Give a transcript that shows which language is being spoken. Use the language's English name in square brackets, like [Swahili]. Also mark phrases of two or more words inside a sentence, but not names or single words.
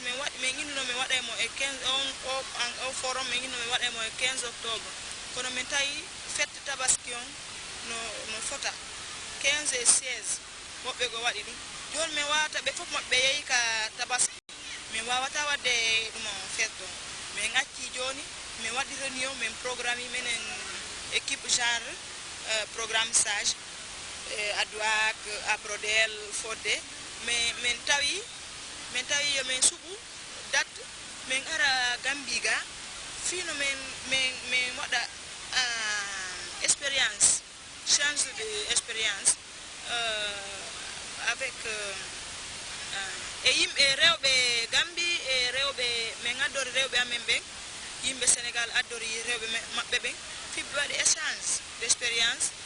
[Fula] min innuno min waɗaymo e 15 on forum min inno min waɗaymo e 15 octobre kono min tawi fête tabaski on no fota 15 et 16 woɓɓe go waɗi ɗum joni min wawata ɓe fof maɓɓe yeehi ka tabaski min wawata wadde ɗum on fête on min acci joni min waɗi réunion min programme minen [French] équipe genre programme [Fula] sage adouak aprodel fodde min tawi yomin suɓu date min ara Gambiga fino min waɗa [French] expérience change d'expérience avec [Fula] e yimɓe rewɓe Gambie e rewɓe min addori rewɓe amen ɓen yimɓe Sénégal addori rewɓe maɓɓe ɓen fiɓe waɗi [French] échange d'expérience